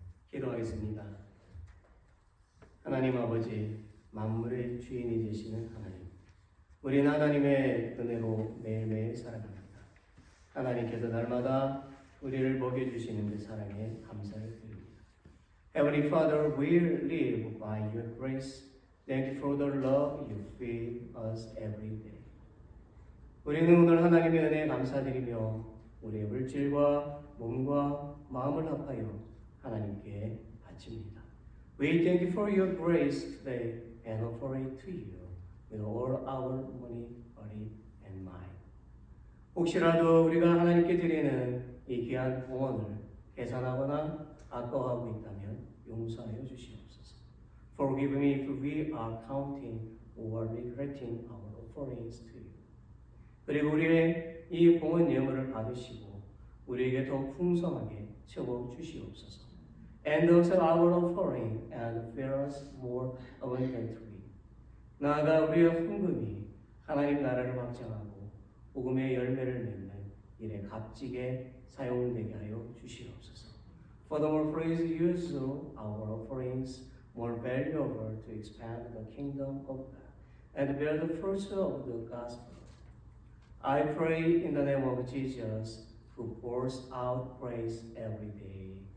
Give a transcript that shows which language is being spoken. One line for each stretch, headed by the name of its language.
Korean: 기도하겠습니다. 하나님 아버지, 만물의 주인이 되시는 하나님, 우리는 하나님의 은혜로 매일매일 살아갑니다. 하나님께서 날마다 우리를 먹여주시는 그 사랑에 감사를 드립니다.
English: Heavenly Father, we live by your grace Thank you for the love you feed us every day.
Korean: 우리는 오늘 하나님의 은혜에 감사드리며 우리의 물질과 몸과 마음을 합하여 하나님께 바칩니다.
English: We thank you for your grace today and offer it to you with all our money, body, and mind.
Korean: 혹시라도 우리가 하나님께 드리는 이 귀한 봉헌을 계산하거나 아까워하고 있다면 용서하여 주시옵소서.
English: Forgive me if we are counting or regretting our offerings to you.
Korean: 그리고 우리의 이 봉헌 예물을 받으시고 우리에게 더 풍성하게 채워 주시옵소서.
English: And accept our offering and fill us more abundantly.
Korean: 나아가 우리의 헌금이 하나님 나라를 확장하고 복음의 열매를 맺는 일에 값지게 사용되게 하여 주시옵소서.
English: Furthermore, please use our offerings more valuable to expand the kingdom of God and bear the fruits of the gospel. I pray in the name of Jesus, who pours out praise every day.